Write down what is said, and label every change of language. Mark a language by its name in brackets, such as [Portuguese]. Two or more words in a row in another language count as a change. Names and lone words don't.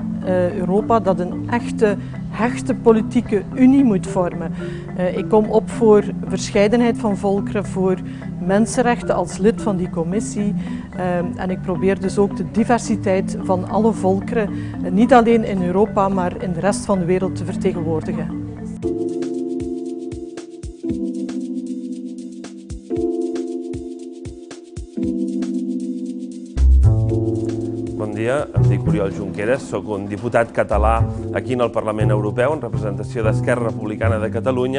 [Dutch] Europa dat een hechte politieke unie moet vormen. Ik kom op voor verscheidenheid van volkeren, voor mensenrechten als lid van die commissie. En ik probeer dus ook de diversiteit van alle volkeren, niet alleen in Europa, maar in de rest van de wereld te vertegenwoordigen. [Catalan] Bon dia, em dic Oriol Junqueras, soc un diputat català aquí en el Parlament Europeu en representació d'Esquerra Republicana de Catalunya.